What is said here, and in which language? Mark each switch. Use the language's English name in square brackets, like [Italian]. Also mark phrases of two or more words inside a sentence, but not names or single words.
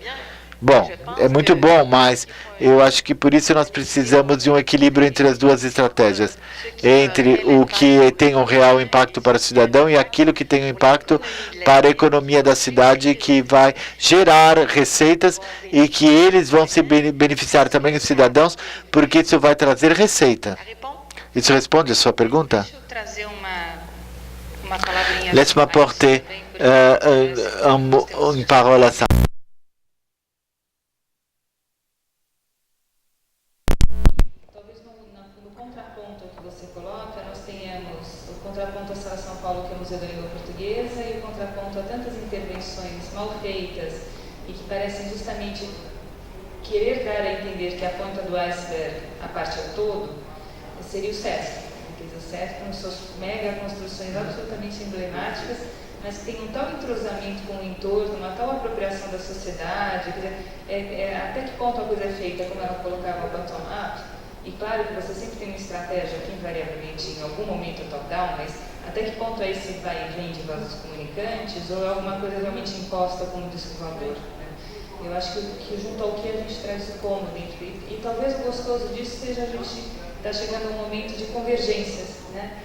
[Portuguese] Bom, é muito bom, mas eu acho que por isso nós precisamos de um equilíbrio entre as duas estratégias, entre o que tem um real impacto para o cidadão e aquilo que tem um impacto para a economia da cidade, que vai gerar receitas e que eles vão se beneficiar também, os cidadãos, porque isso vai trazer receita. Isso responde a sua pergunta? Deixa eu trazer uma palavrinha. [French] Laisse-moi apporter une parole à ça. [Portuguese] Mal feitas e que parecem justamente querer dar a entender que a ponta do iceberg, a parte ao todo, seria o SESC. Porque o SESC tem suas mega construções absolutamente emblemáticas, mas que tem um tal entrosamento com o entorno, uma tal apropriação da sociedade, quer dizer, até que ponto a coisa é feita, como ela colocava o bottom-up. E claro que você sempre tem uma estratégia que invariavelmente em algum momento é top-down, mas até que ponto é esse vai e vem de vasos comunicantes ou é alguma coisa realmente imposta como disco voador, né? Eu acho que junto ao que a gente traz o como dentro, e talvez o gostoso disso seja a gente estar chegando a um momento de convergências, né?